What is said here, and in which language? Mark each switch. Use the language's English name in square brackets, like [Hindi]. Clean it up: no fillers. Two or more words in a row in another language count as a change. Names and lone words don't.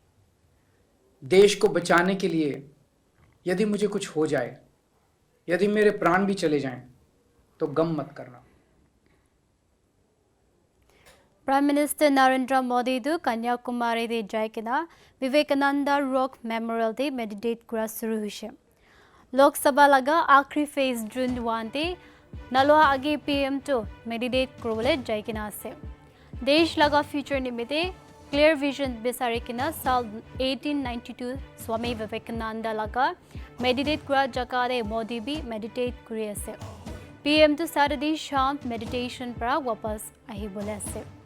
[Hindi] देश को बचाने के लिए यदि मुझे कुछ हो जाए, यदि मेरे प्राण भी चले जाएं, तो गम मत करना। [Naga Pidgin] Prime Minister Narendra Modi du Kanyakumari de Jaikina Vivekananda Rock Memorial de meditate kura shuru hoise. Lok Sabha laga आखरी phase June 1 de nalwa age PM to meditate kurole jaikina ase. Desh laga future nimite [English] clear vision [Naga Pidgin] bisarikina sal 1892 Swami Vivekananda laga meditate kura jakare Modi bi meditate kuri ase. PM to Saturday sham meditation para wapas ahi bole ase.